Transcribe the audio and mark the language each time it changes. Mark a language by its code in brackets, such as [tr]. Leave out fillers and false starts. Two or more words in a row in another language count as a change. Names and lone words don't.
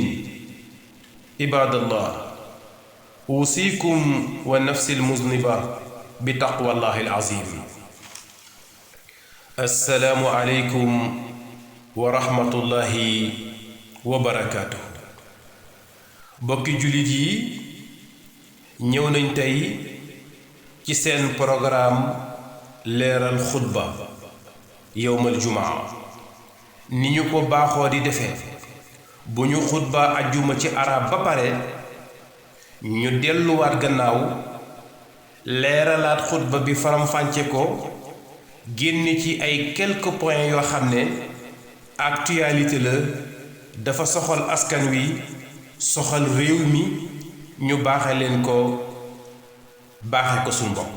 [ar] عباد الله، أوصيكم والنفس المذنبة بتقوى الله العظيم. السلام عليكم ورحمة الله وبركاته. [wo] bokki jullit yi, ñëw nañ tey ci seen programme leeral xutba yowmal jumaa ni ñu ko baaxoo di defee. bu ñu xutba ajjuma ci arab ba pare ñu delluwaat gannaaw leeralaat xutba bi faram-fànce ko, génne ci ay [fr] quelques points [wo] yoo xam ne actualité la, dafa soxal askan wi, soxal réew mi, ñu baaxe leen ko, baaxe ko suñu bopp.